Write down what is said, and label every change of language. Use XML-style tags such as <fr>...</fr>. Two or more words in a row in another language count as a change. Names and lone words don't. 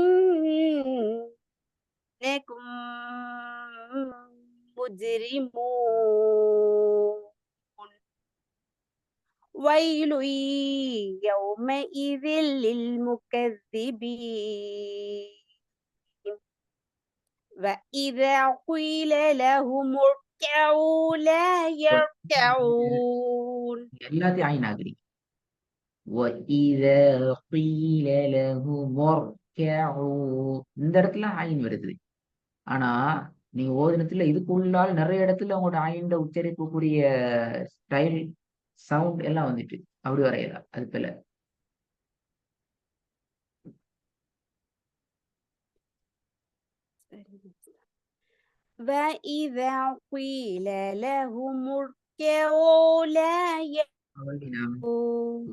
<ar>إنكم مجرمون ويل يومئذ للمكذبين وإذا قيل لهم اركعوا لا يركعون.</ar> <ta>எல்லாத்தையும் ஆயின் ஆகுறீங்க.</ta> <ar>وَإِذَا قِيلَ لَهُمُ ارْكَعُوا</ar> <ta>இந்த இடத்துல ஆயின் வருது. ஆனா நீங்க ஓதினத்துல இதுக்குள்ளால் நிறைய இடத்துல உங்களோட ஆயின்ட உச்சரிப்புக்குரிய</ta> <en>style sound</en> <ta>எல்லாம் வந்துட்டு அப்படி வரையல அது போல.</ta> <ar>وإذا قيل لهم اركعوا لا يركعون.</ar>